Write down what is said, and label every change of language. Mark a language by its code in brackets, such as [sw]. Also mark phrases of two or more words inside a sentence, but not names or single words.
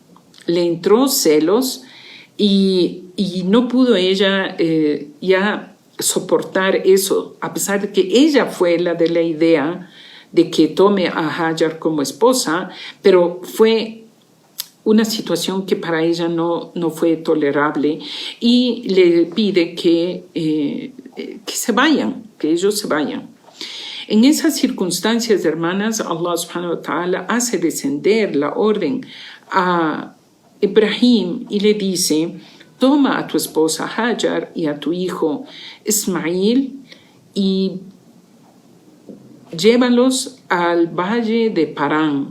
[es] y no pudo ella ya soportar eso, a pesar de que ella fue la de la idea de que tome a Hajar como esposa, pero fue una situación que para ella no fue tolerable, y le pide que se vayan, que ellos se vayan. En esas circunstancias, hermanas, Allah [ar] سبحانه وتعالى [es] hace descender la orden a Ibrahim y le dice: toma a tu esposa Hajar y a tu hijo Ismael y llévalos al valle de Parán.